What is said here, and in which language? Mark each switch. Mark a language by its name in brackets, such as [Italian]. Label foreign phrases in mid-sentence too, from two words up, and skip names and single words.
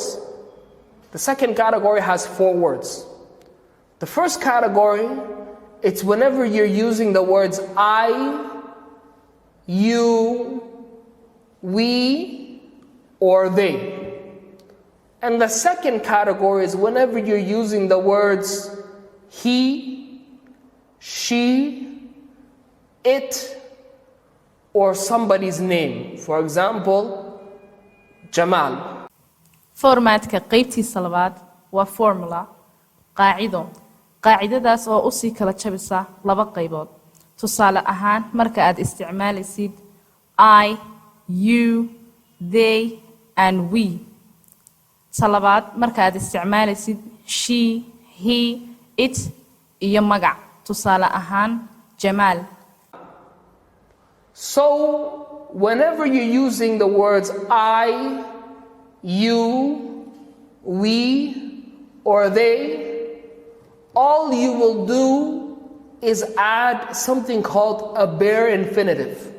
[English] The second category has 4 words. The first category, it's whenever you're using the words I, you, we, or they. And the second category is whenever you're using the words he, she, it, or somebody's name. For example, Jamal. [Somali] Formatka qaybtiisa labaad waa formula, qaacido. Qaacidadaas oo u sii kala jabisa 2 qaybood. Tusaale ahaan, marka aad isticmaalaysid [English] I, you, they, and we. [Somali] Talabaad, marka aad isticmaalaysid [English] she, he, it, [Somali] iyo magac. Tusaale ahaan, Jamal. [English] So, whenever you're using the words I, you, we, or they, all you will do is add something called a bare infinitive.